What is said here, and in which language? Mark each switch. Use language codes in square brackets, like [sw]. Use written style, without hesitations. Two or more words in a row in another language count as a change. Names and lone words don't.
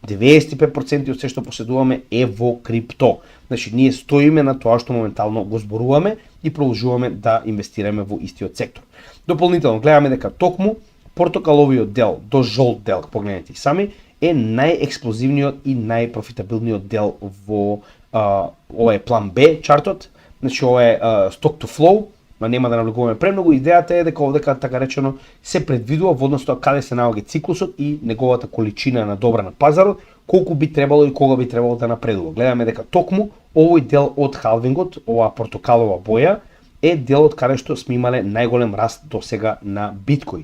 [mk] 95% од се што поседуваме е во крипто. Значи ние стоиме на тоа што моментално го зборуваме и продолжуваме да инвестираме во истиот сектор. Дополнително гледаме дека токму портокаловиот дел до жолт дел, погледнете и сами, е најексплозивниот и најпрофитабилниот дел во ова е план Б чартот. Значи ова е [en] stock to flow, [mk] но нема да навлегуваме премногу. Идејата е дека овдека така речено се предвидува во однос тоа каде се наоѓа циклусот и неговата количина на добра на пазарот, колку би требало и кога би требало да напредува. Гледаме дека токму овој дел од халвингот, оваа портокалова боја, е делот каде што сме имале најголем раст до сега на биткоин.